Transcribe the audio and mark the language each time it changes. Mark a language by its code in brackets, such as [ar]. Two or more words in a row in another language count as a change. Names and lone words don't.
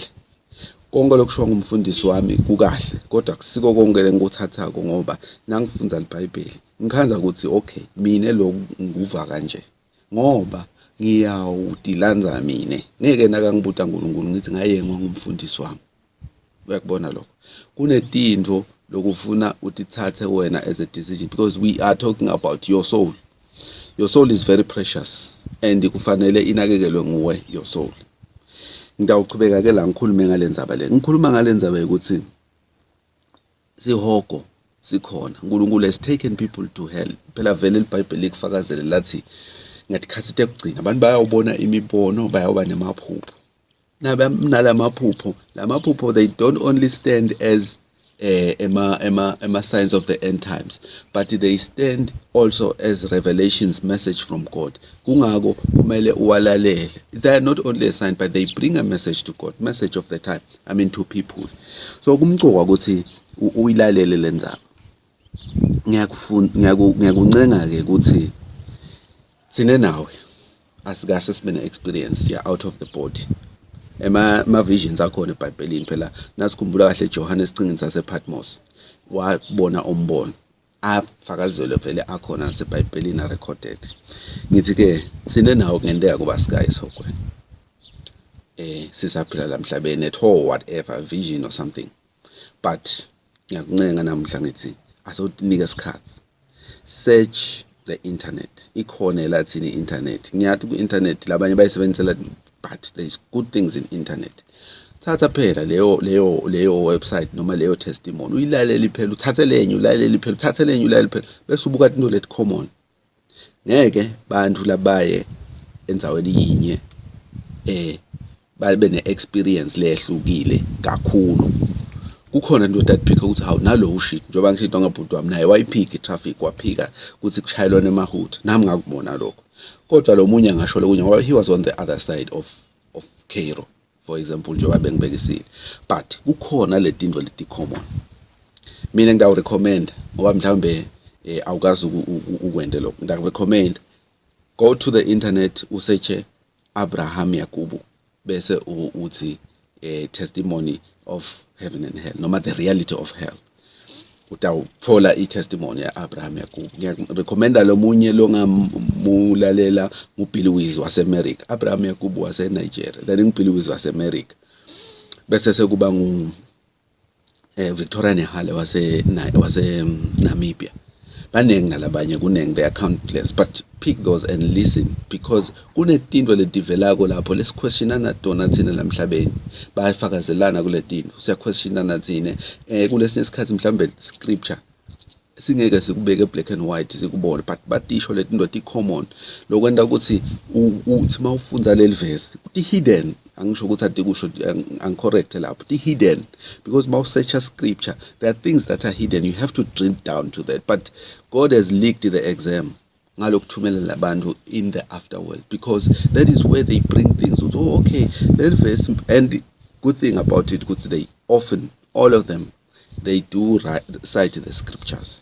[ss] Konke lokusho ngumfundisi wami kukahle kodwa kusiko konke ngikuthathako ngoba nangifunda iBhayibheli ngikhanza ukuthi okay mina lo nguva kanje ngoba ngiyawudilanza mina ngeke nakangibuta uNkulunkulu ngithi ngayengwa ngumfundisi wami. Uyakubona lokho kunetinto lokufuna utithathe wena [en] as a decision because we are talking about your soul. Your soul is very precious and [ss] kufanele inakekelwe nguwe [en] your soul. [ss] Ngidawuqhubeka ke la ngikhulume ngalendzaba le ngikhuluma ngalendzaba ukuthi sihogo sikhona uNkulunkulu [en] has taken people to hell. [ss] Phela vele iBhayibheli likufakazele lathi ngatikhathi ekugcina abantu bayawubona imibono bayawoba nemaphupho nalamaphupho lamaphupho [en] they don't only stand as [ss] ema [en] signs of the end times but they stand also as revelations message from God. [ss] Kungako kumele uwalalele. [en] They are not only a sign but they bring a message to God, message of the time, I mean to people. [ss] So kumcoka ukuthi uyilalele lendaba. Ngiyakuncenga ke ukuthi sine nawe asikase sibe experience ya [en] out of the body [ss] ema visions akhona eBhayibhelini phela nasikhumbula kahle Johane esicingini sasePatmos wabona umbono afakazelo vele akhona naseBhayibhelini recorded. Ngithi ke sine nawo ngendeka kuba sky sokwe sisaphila la emhlabeni [en] at all, whatever vision or something. [ss] But ngiyakuncenga namhla ngithi asawunika isikhathi, [en] search the internet. [ss] Ikhona la thini internet, ngiyathi ku internet labanye bayisebenzisela, [en] but there is good things in internet. [ss] Thatha phela leyo website noma leyo testimony uyilaleli phela, uthathe lenye ulaleli phela, uthathe lenye ulaleli phela, bese ubuka into [en] let common. [ss] Ngeke bantu labaye enzaweni yinye babe ne-experience lehlukile kakhulu. Kukhona into that ukuthi hawu nalo ushit njengoba ngishito ngabhuti wami naye wayiphika i-traffic waphika ukuthi kushayelwane emahutha, nami ngakubona lokho. Kodwa lo munye ngasho lokunye ngoba [en] he was on the other side of Cairo, for example, [ss] njengoba bengibekisile. But kukhona le tinto leti common. Mina ngidawurecommend ngoba mhlawumbe awukazi ukwende lokho. Ngidawurecommend, [en] go to the internet, usearch Abraham Yakubu [ss] bese uthi [en] testimony of heaven and hell noma the reality of hell. [ss] Utawuthola i-testimony ya Abraham Yakubu. Ngiyarecommenda lo munye lo ngamulalela nguBilly Wiz waseAmerica. Abraham Yakubu waseNigeria, then nguBilly Wiz waseAmerica. Bese sekuba ngu Victoria Nehale wase Namibia. Banengi nalabanye kunengi, [en] they are countless, but pick those and listen, because [ss] kunetinto letivelako lapho lesiquestionana tona thina la emhlabeni, bayafakazelana kule tinto, siyaquestionana thina kulesinye isikhathi mhlambe scripture singeke sikubeke [en] black and white [ss] sikubone, but batisho letinto ti common lokwenda ukuthi uthi mawufunza leli verse ti hidden. Angisho ukuthi ati kusho correct lapho ti hidden, [en] because mawu search scripture there are things that are hidden, you have to drill down to that. But God has leaked the exam [ss] ngalokuthumela labantu [en] in the afterworld, because that is where they bring things. Oh, okay, that verse, and the good thing about it, they often, all of them, they do cite the scriptures.